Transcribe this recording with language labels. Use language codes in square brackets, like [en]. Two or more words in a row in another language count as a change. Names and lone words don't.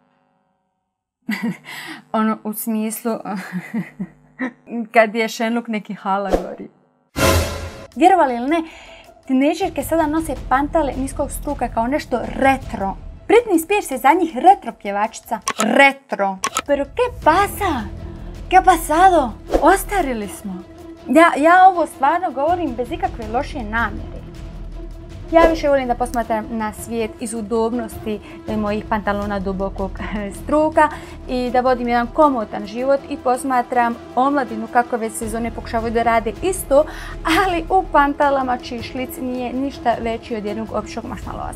[bs] Ono u smislu kad je Shenlong neki halagori. Vjerovali ili ne, tinejdžerke sada nose pantale niskog struka kao nešto retro. Britney Spears je za njih retro pjevačica. [es] Retro. Pero qué pasa? ¿Qué pasado? [bs] Ostarili smo. Ja ovo stvarno govorim bez ikakve loše namjere. Ja više volim da posmatram na svijet iz udobnosti mojih pantalona dubokog struka i da vodim jedan komotan život i posmatram omladinu kako već sezone pokušavaju da rade isto, ali u pantalama čiji šlic nije ništa veći od jednog običnog marshmallova.